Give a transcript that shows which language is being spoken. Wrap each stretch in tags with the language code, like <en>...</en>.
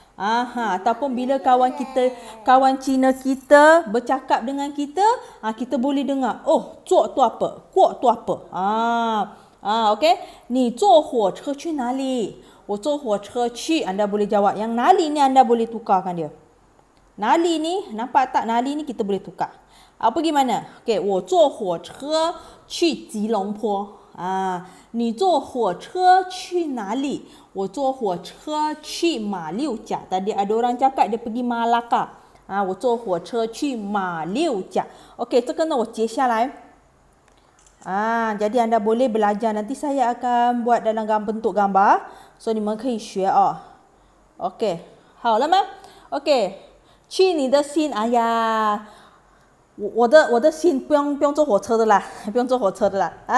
<ms>Ataupun bila kawan Cina kita bercakap dengan kita, kita boleh dengar, oh, 坐 tu apa?</ms> <zh>过</zh> <ms>tu apa?</ms> <zh>OK? 你坐火车去哪里? 我坐火车去,</zh> <ms>anda boleh jawab. Yang nali ni anda boleh tukarkan dia. Nali ni, nampak tak? Nali ni kita boleh tukar. Pergi mana?</ms> <zh>Okay, 我坐火车去吉隆坡. 你坐火车去哪里?我坐火车去马六甲.</zh> <ms>Tadi ada orang cakap dia pergi Malacca.</ms> <zh>我坐火车去马六甲. Okay, 这个呢我接下来</zh> <ms>jadi anda boleh belajar. Nanti saya akan buat dalam bentuk gambar.</ms> <zh>So 你们可以学OK, 好了吗 OK, 去你的心。哎呀，我的心不用坐火车的啦，不用坐火车的啦。</zh>